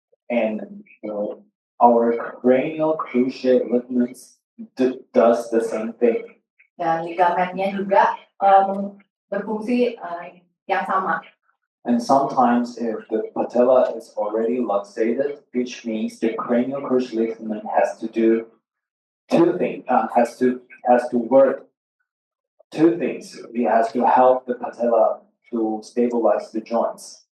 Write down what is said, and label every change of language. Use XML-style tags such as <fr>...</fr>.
<en>And our cranial cruciate ligaments does the same thing.</en> <id>Dan ligamennya juga berfungsi yang sama.</id> <en>And sometimes if the patella is already luxated, which means the cranial cruciate ligament has to do two things, has to work two things. It has to help the patella to stabilize the joints.</en>